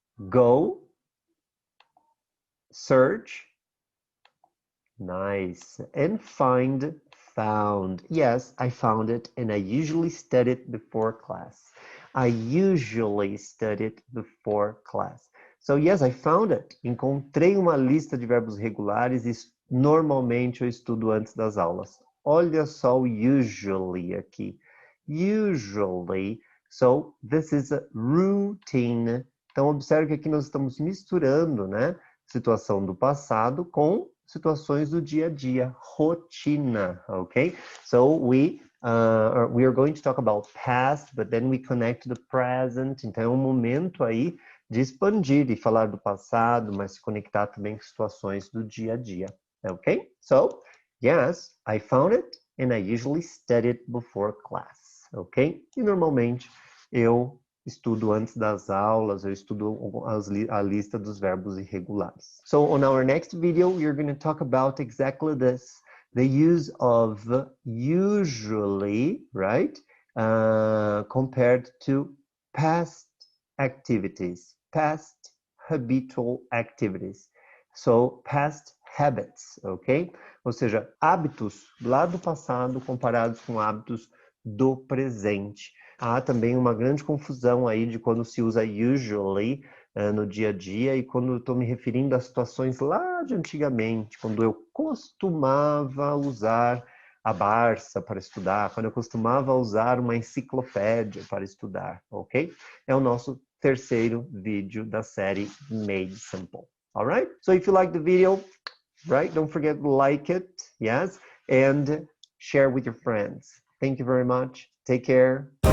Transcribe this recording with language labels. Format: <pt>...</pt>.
<en>Go. Search. Nice. And find, found. Yes, I found it, and I usually study it before class. I usually study it before class. So, yes, I found it.</en> <pt>Encontrei uma lista de verbos regulares e normalmente eu estudo antes das aulas. Olha só o usually aqui. Usually.</pt> <en>So, this is a routine.</en> <pt>Então, observe que aqui nós estamos misturando, né? Situação do passado com situações do dia a dia, rotina, okay?</pt> <en>So we are going to talk about past, but then we connect to the present.</en> <pt>Então é um momento aí de expandir e falar do passado, mas se conectar também com situações do dia a dia, okay?</pt> <en>So, yes, I found it and I usually study it before class, okay?</en> <pt>E normalmente eu estudo antes das aulas, eu estudo a lista dos verbos irregulares.</pt> <en>So on our next video, we're going to talk about exactly this. The use of usually, right? Compared to past activities, past habitual activities. So, past habits, ok?</en> <pt>Ou seja, hábitos lá do passado comparados com hábitos do presente. Há também uma grande confusão aí de quando se usa usually no dia a dia e quando eu estou me referindo a situações lá de antigamente, quando eu costumava usar a Barça para estudar, quando eu costumava usar uma enciclopédia para estudar, ok? É o nosso terceiro vídeo da série Made Simple.</pt> <en>All right? So if you like the video, right, don't forget to like it, yes, and share with your friends. Thank you very much. Take care.</en>